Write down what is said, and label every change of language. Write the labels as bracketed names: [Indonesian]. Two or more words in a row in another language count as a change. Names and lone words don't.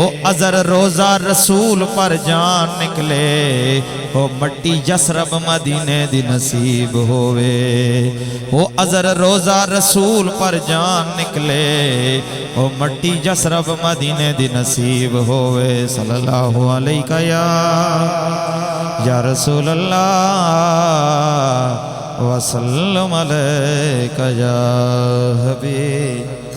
[Punjabi] اجر روضہ رسول پر جان نکلے ہو، مٹی یثرب مدینے دی نصیب ہووے ہو. اجر روضہ رسول پر جان نکلے ہو، مٹی یثرب مدینے دی نصیب ہووے. [Arabic] صلى الله عليه يا رسول الله وسلم عليك يا حبيب.